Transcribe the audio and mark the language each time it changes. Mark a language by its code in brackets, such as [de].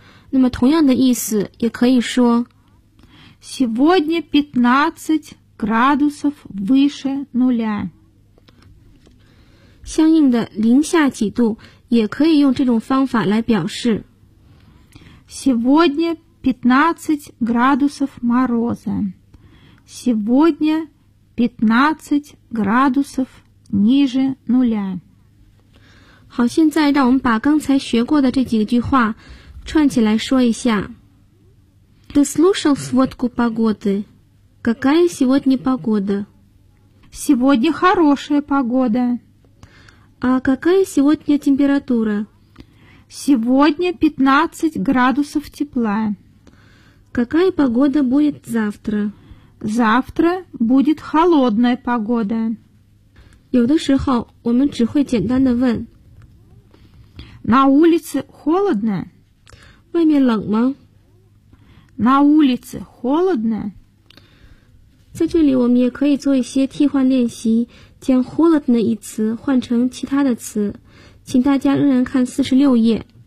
[zh] 那么同样的意思也可以说 [ru] сегодня 15 градусов выше нуля。 [zh] 相应的零下几度也可以用这种方法来表示 [ru] сегодня 15 градусов мороза。 сегодня 15градусов ниже нуля. [zh] 好，现在让我们把刚才学过的这几个句话串起来说一下。 [ru] Ты слушал сводку погоды? Какая сегодня погода? Сегодня хорошая погода. А какая сегодня температура? Сегодня 15 градусов тепла. Какая погода будет завтра? Завтра будет холодная погода. [zh] 有的时候我们只会简单的问 [ru] На улице холодно? [zh] 外面冷吗? [ru] На улице холодно? [zh] 在这里我们也可以做一些替换练习，将 холодно 一词换成其他的词，请大家仍然看46页。